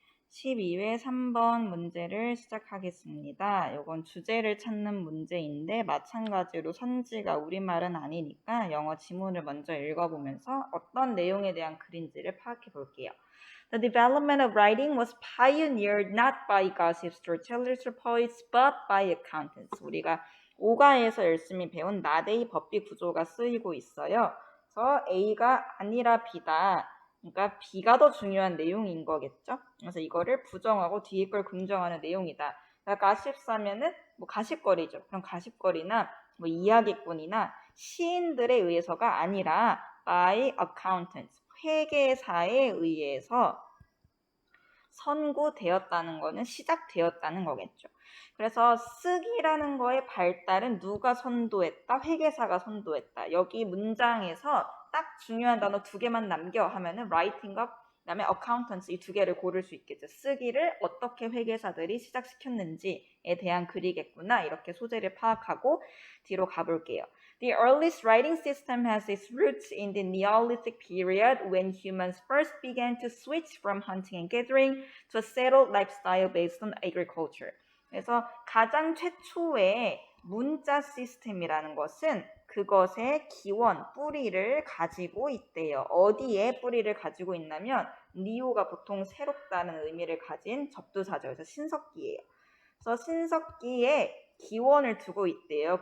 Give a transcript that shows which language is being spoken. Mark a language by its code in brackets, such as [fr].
[ko] 12회 3번 문제를 시작하겠습니다. 이건 주제를 찾는 문제인데 마찬가지로 선지가 우리말은 아니니까 영어 지문을 먼저 읽어보면서 어떤 내용에 대한 글인지를 파악해 볼게요. [en] The development of writing was pioneered not by gossip storytellers or poets but by accountants. [ko] 우리가 오가에서 열심히 배운 나데이 법비 구조가 쓰이고 있어요. 그래서 A가 아니라 B다. 그러니까 B가 더 중요한 내용인 거겠죠. 그래서 이거를 부정하고 뒤에 걸 긍정하는 내용이다. 그러니까 가십사면은 뭐 가십거리죠. 그럼 가십거리나 뭐 이야기꾼이나 시인들에 의해서가 아니라 [en] by accountants, [ko] 회계사에 의해서 선고되었다는 거는 시작되었다는 거겠죠. 그래서 쓰기라는 거의 발달은 누가 선도했다? 회계사가 선도했다. 여기 문장에서 딱 중요한 단어 두 개만 남겨 하면은 writing과 그다음에 accountants 이 두 개를 고를 수 있겠죠. 쓰기를 어떻게 회계사들이 시작시켰는지에 대한 글이겠구나. 이렇게 소재를 파악하고 뒤로 가볼게요. [en] The earliest writing system has its roots in the Neolithic period when humans first began to switch from hunting and gathering to a settled lifestyle based on agriculture. [ko] 그래서 가장 최초의 문자 시스템이라는 것은 그것의 기원, 뿌리를 가지고 있대요. 어디에 뿌리를 가지고 있냐면 니오가 보통 새롭다는 의미를 가진 접두사죠. 그래서 신석기예요. 그래서 신석기에 기원을 두고 있대요.